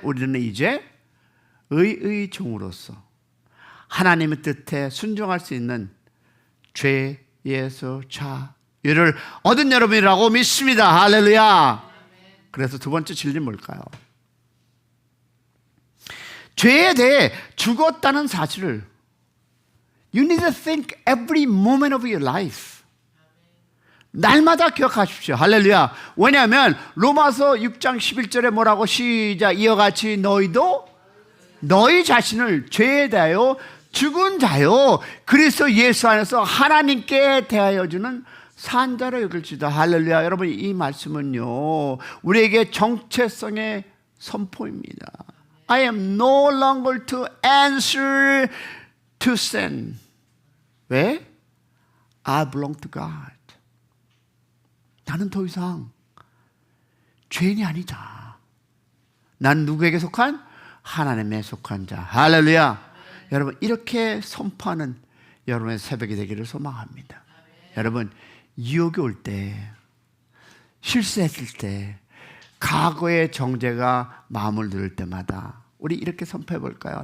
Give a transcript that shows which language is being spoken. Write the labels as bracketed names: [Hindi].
[Korean] 우리는 이제 의의 종으로서 하나님의 뜻에 순종할 수 있는 죄에서 자유를 얻은 여러분이라고 믿습니다. 할렐루야. 그래서 두 번째 진리는 뭘까요? 죄에 대해 죽었다는 사실을 [English] You need to think every moment of your life. [Korean] 날마다 기억하십시오. 할렐루야. 왜냐하면 로마서 6장 11절에 뭐라고 시작. 이와 같이 너희도 너희 자신을 죄에 대하여 죽은 자요 그리스도 예수 안에서 하나님께 대하여 주는 산자로 여길지다. 할렐루야. 여러분, 이 말씀은요 우리에게 정체성의 선포입니다. [English] I am no longer to answer to sin. [Korean] 왜? [English] I belong to God. [Korean] 나는 더 이상 죄인이 아니다. 난 누구에게 속한? 하나님에 속한 자. 할렐루야. 여러분, 이렇게 선포하는 여러분의 새벽이 되기를 소망합니다. 여러분, 유혹이 올 때, 실수했을 때, 과거의 정죄가 마음을 누를 때마다 우리 이렇게 선포해 볼까요?